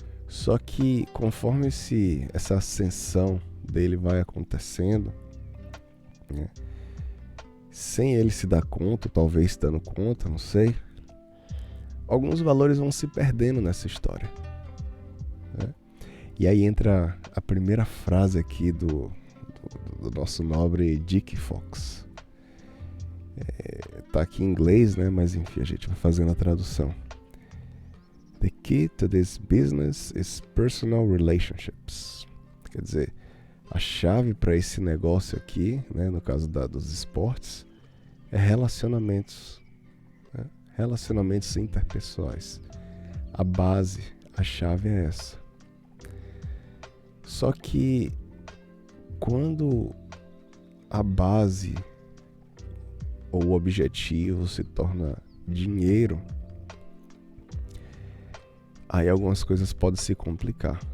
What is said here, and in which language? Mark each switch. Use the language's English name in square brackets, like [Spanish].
[Portuguese] Só que conforme essa ascensão dele vai acontecendo, né, sem ele se dar conta, talvez dando conta, não sei, alguns valores vão se perdendo nessa história, né? E aí entra a primeira frase aqui do nosso nobre Dick Fox. Tá aqui em inglês, né? Mas enfim, a gente vai fazendo a tradução. [English] The key to this business is personal relationships. [Portuguese] Quer dizer, a chave para esse negócio aqui, né, no caso dos esportes, é relacionamentos, né? Relacionamentos interpessoais. A base, a chave é essa. Só que quando a base ou o objetivo se torna dinheiro, aí algumas coisas podem se complicar.